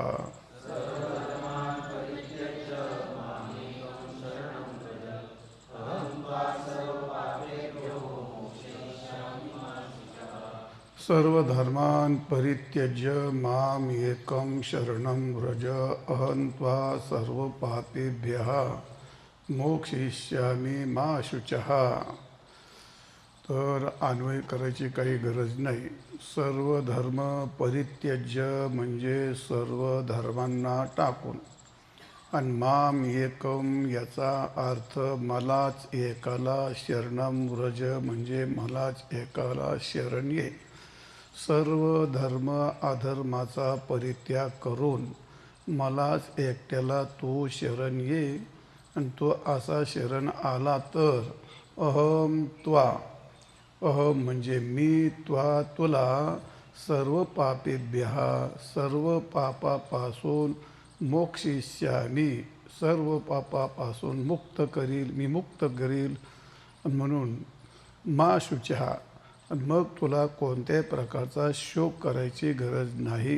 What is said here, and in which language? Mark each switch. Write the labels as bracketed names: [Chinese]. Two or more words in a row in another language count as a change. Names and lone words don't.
[Sanskrit] सर्वधर्मान् परित्यज्य माम् एकं शरणं व्रज अहं त्वा सर्वपापेभ्यः मोक्षयिष्यामि मा शुचः. [Marathi] तर अन्वय करायची काही गरज नाही. [Sanskrit] सर्व धर्म परित्यज्य [Marathi] म्हणजे सर्व धर्मांना टाकून, आणि [Sanskrit] माम एकम [Marathi] याचा अर्थ मलाच एकाला [Sanskrit] शरणम व्रज [Marathi] म्हणजे मलाच एकाला शरण ये. सर्व धर्म अधर्माचा परित्याग करून मलाच एकट्याला तू शरण ये. आणि तो असा शरण आला तर [Sanskrit] अहम त्वा, [Marathi] अहम म्हणजे मी, त्वा तुला, [Sanskrit] सर्व पापेभ्यः [Marathi] सर्व पापापासून, मोक्षयिष्यामि सर्व पापापासून मुक्त करील, मी मुक्त करील. म्हणून [Sanskrit] मा शुचः, [Marathi] मग तुला कोणत्याही प्रकारचा शोक करायची गरज नाही.